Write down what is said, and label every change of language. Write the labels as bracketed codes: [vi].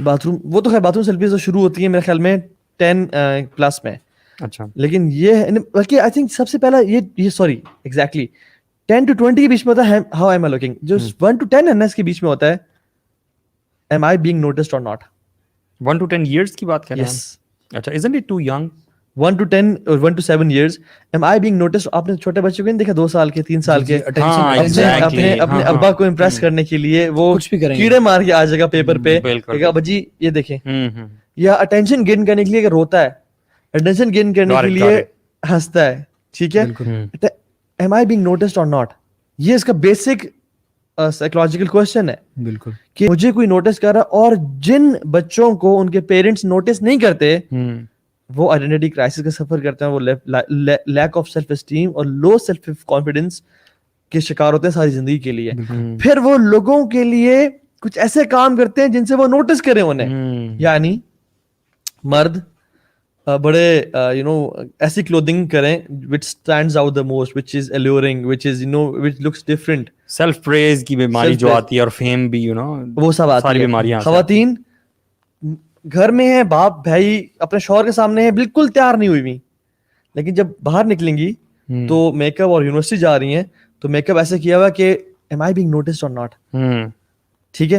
[ur] Bath room, وہ تو خیر باتھ روم سیلفیز تو شروع ہوتی ہیں میرے خیال میں 10+ میں. اچھا, لیکن یہ بلکہ آئی تھنک سب سے پہلا یہ [en] sorry exactly [ur] 10 to 20 کے بیچ میں ہوتا ہے [en] How am I looking. [ur] جو 1 to 10 ہے اس کے بیچ میں ہوتا ہے [en] Am I being noticed اور not. [ur] 1 to 10 years کی بات کر رہے ہیں. اچھا, [en] isn't it too young? 1 to 10 [ur] اور [en] 1 to 7 years am I being noticed. [ur] آپ نے چھوٹے بچوں کو نہیں دیکھا 2 سال کے 3 سال کے اپنے ابا کو امپریس کرنے کے لیے وہ کیڑے مار کے آ جائے گا پیپر پہ کہ ابا جی یہ دیکھیں, یا اٹینشن گین کرنے کے لیے روتا ہے, اٹینشن گین کرنے کے لیے ہنستا ہے. ٹھیک ہے, [en] am I being noticed or not, [ur] یہ اس کا بیسک سائیکولوجیکل کویشچن ہے. بالکل, کہ مجھے کوئی نوٹس کر رہا, اور جن بچوں کو ان کے پیرنٹس نوٹس نہیں کرتے وہ آئیڈینٹی کرائسس کا سفر کرتے ہیں, وہ لیک آف سیلف اسٹیم اور لو سیلف کانفیڈنس کے شکار ہوتے ہیں ساری زندگی کے لیے. پھر وہ لوگوں کے لیے کچھ ایسے کام کرتے ہیں جن سے وہ نوٹس کریں انہیں. یعنی مرد بڑے ایسی کلودنگ کریں [en] which stands out the most, which is alluring, which is which looks different. [ur] Self پریز کی بیماری جو آتی ہے, اور فیم بھی وہ سب آتی ہے. خواتین گھر میں ہیں, باپ بھائی اپنے شوہر کے سامنے ہیں, بالکل تیار نہیں ہوئی ہوئی, لیکن جب باہر نکلیں گی تو میک اپ اور یونیورسٹی جا رہی ہیں تو میک اپ ایسے کیا ہوا کہ [en] am I being noticed or not. [ur] ٹھیک ہے.